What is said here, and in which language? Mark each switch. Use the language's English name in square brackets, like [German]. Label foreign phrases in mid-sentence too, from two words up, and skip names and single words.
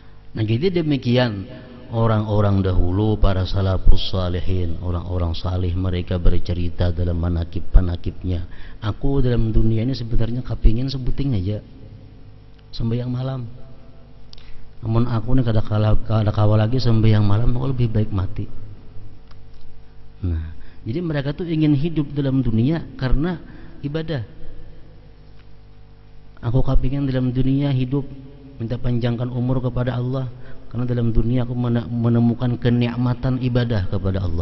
[Banjar] Nah, jadi demikian orang-orang dahulu, para salafus salihin, orang-orang salih, mereka bercerita dalam manakib-manakibnya. Aku dalam dunia ini sebenarnya kepingin sebuting aja sembahyang malam. Namun aku nih kada kawal lagi sembahyang malam, aku lebih baik mati. Nah, jadi mereka tuh ingin hidup dalam dunia karena ibadah. Aku kepingin dalam dunia hidup minta panjangkan umur kepada Allah, karena dalam dunia aku menemukan kenikmatan ibadah kepada Allah.